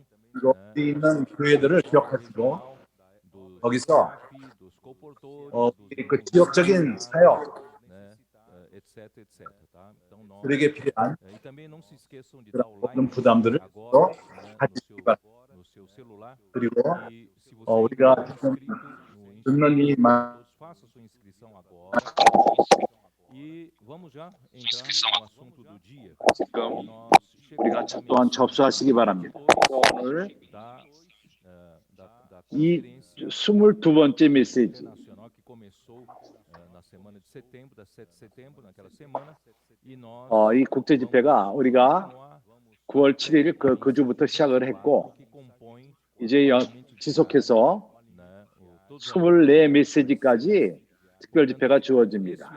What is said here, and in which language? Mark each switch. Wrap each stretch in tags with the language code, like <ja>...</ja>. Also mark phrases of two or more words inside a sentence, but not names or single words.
<ko>여기 있는 교회들을 기억하시고 거기서 그 지역적인 사역, 그에게 필요한 그런 모든 부담들을 또 가지시기 바랍니다. 그리고 우리가 지금 듣는 이 말</ko> <pt>E vamos já entrar no assunto do dia.</pt> <ko>우리가 또한 접수하시기 바랍니다. 오늘 이 22번째 메시지, 이 국제 집회가 우리가 9월 7일 그 주부터 시작을 했고, 이제 지속해서 24 메시지까지 특별 집회가 주어집니다.</ko>